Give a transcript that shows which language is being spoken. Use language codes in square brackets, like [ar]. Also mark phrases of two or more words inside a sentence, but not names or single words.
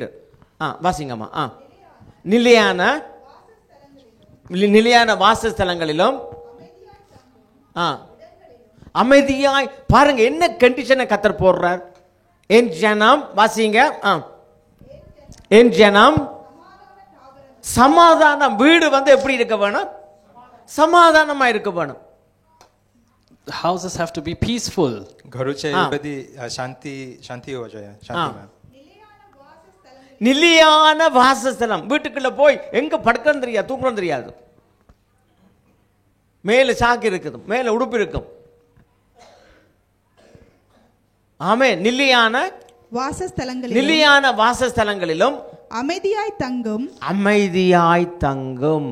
[ta] வாசிங்கம்மா. நிலையான வாசஸ்தலங்களிலும் அமைதியாய். பாருங்க என்ன கண்டிஷனை கத்தர் போடுறார். என் ஜனம், வாசிங்க, என் ஜனம் சமாதானம். வீடு வந்து எப்படி இருக்க வேணும்? சமாதானமா இருக்க வேணும். [en] The houses have to be peaceful. [hi] घरोचे बधी शांती हो जाए, शांति में. [ta] நிலையான வாசஸ்தலம். வீட்டுக்குள்ள போய் எங்க படுக்கணும் தெரியாது, தூக்கணும் தெரியாது. மேல சாக்கு இருக்குது, மேல உடுப்பு இருக்கும். ஆமே. நிலையான வாசஸ்தலங்களிலும் அமைதியாய் தங்கும்.